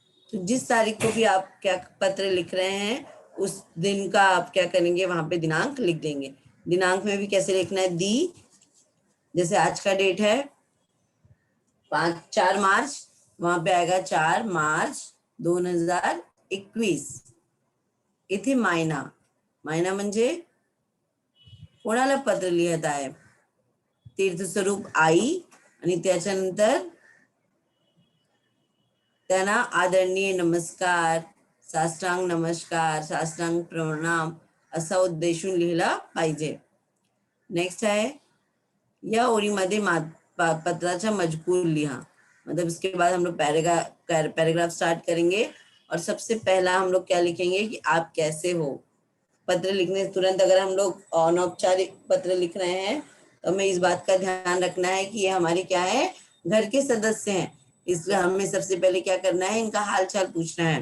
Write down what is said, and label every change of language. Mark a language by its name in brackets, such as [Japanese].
[Hindi] तो जिस तारीख को भी आप क्या पत्र लिख रहे हैं, उस दिन का आप क्या करेंगे, वहां पे दिनांक लिख देंगे। दिनांक में भी कैसे लिखना है, दी, जैसे आज का डेट है 4 मार्च, वहां पे आएगा 4 मार्च 2021। [Marathi] इथे मायना, मायना म्हणजे कोणाला पत्र लिहित आहे, तीर्थस्वरूप आई, आणि त्याच्यानंतर त्यांना आदरणीय नमस्कार, साष्टांग नमस्कार, साष्टांग प्रणाम असा उद्देशून लिहिला पाहिजे। [Hindi] नेक्स्ट है, [Marathi] या ओळीमध्ये पत्राचा मजकूर लिहा। [Hindi] मतलब इसके बाद हम लोग पैराग्राफ स्टार्ट करेंगे और सबसे पहला हम लोग क्या लिखेंगे कि आप कैसे हो। पत्र लिखने तुरंत अगर हम लोग अनौपचारिक पत्र लिख रहे हैं तो हमें इस बात का ध्यान रखना है कि ये हमारे क्या है, घर के सदस्य हैं, इसलिए हमें सबसे पहले क्या करना है, इनका हालचाल पूछना है।